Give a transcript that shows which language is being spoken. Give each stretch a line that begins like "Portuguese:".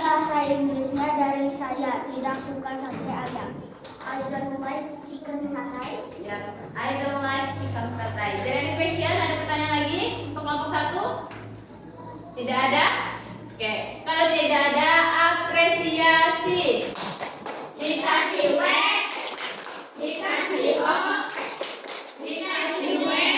Indonesian: bahasa Inggrisnya dari saya tidak suka sate ayam?
English: I don't like chicken satay. Ya, I don't like chicken satay. Is there any question?
Indonesian: Ada pertanyaan lagi untuk kelompok 1? Tidak ada? Oke. Kalau tidak ada, apresiasi. Dikasih W, dikasih O, dikasih W.